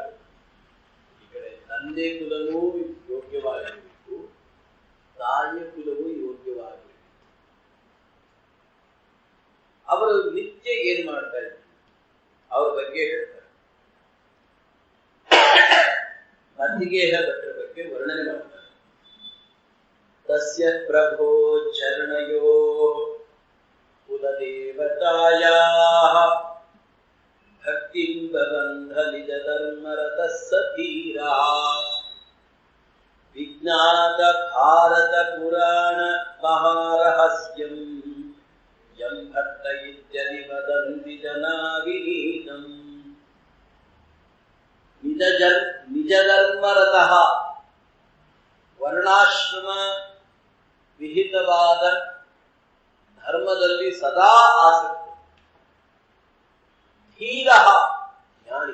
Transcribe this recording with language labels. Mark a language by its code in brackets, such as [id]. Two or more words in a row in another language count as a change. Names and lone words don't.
[kn] ಈ ಕಡೆ ತಂದೆ ಕುಲವೂ ಯೋಗ್ಯವಾಗಿರಬೇಕು, ತಾಯಿಯ ಕುಲವೂ ಯೋಗ್ಯವಾಗಿರಬೇಕು. ಅವರು ನಿತ್ಯ ಏನ್ ಮಾಡ್ತಾ ಇದ್ರು ಅವ್ರ ಬಗ್ಗೆ ಹೇಳ್ತಾರೆ. ಮಧ್ಯಗೇಹ ಭಟ್ಟರ ಬಗ್ಗೆ ವರ್ಣನೆ ಮಾಡ್ತಾರೆ. [sa] ತಸ್ಯ ಪ್ರಭೋ ಚರಣಯೋ ಕುಲದೇವತಾಯಾಃ ಭಕ್ತಿಂ ಬಬಂಧ ನಿಜ ಧರ್ಮರತಃ ಸಧೀರಾ ವಿಜ್ಞಾತ ಭಾರತ ಪುರಾಣ ಮಹಾರಹಸ್ಯಂ ಯಂ ಭಟ್ಟ ಇತ್ಯದಿ ವದಂತಿ ಜನಾ ವಿನೀತಂ ನಿಜ ಧರ್ಮರತಃ [kn] ವರ್ಣಾಶ್ರಮ ವಿಹಿತವಾದ ಧರ್ಮದಲ್ಲಿ ಸದಾ ಆಸಕ್ತಿ. ಧೀರ ಜ್ಞಾನಿ.